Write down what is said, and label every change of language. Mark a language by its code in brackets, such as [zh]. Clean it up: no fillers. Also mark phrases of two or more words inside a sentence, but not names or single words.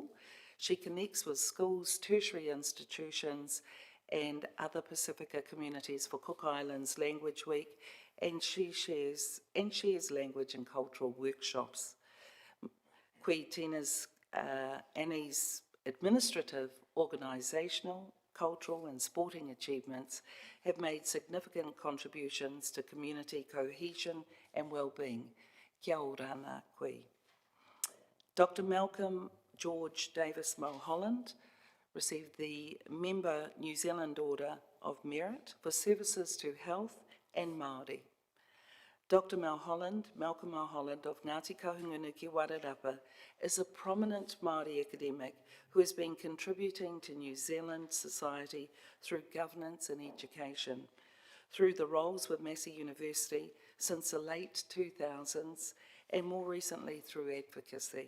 [en] She connects with schools, tertiary institutions and other Pacifica communities for Cook Islands Language Week, and she shares language and cultural workshops. Koe Tina's Annie's administrative, organisational, cultural and sporting achievements have made significant contributions to community cohesion and well-being. [mi] Kia ora ana koe. Dr. [en] Malcolm George Davis Mulholland received the Member New Zealand Order of Merit for services to health and Māori. Dr. Malcolm Mulholland of Ngāti Kahungunu Wairarapa is a prominent Māori academic who has been contributing to New Zealand society through governance and education, through the roles with Massey University since the late 2000s and more recently through advocacy.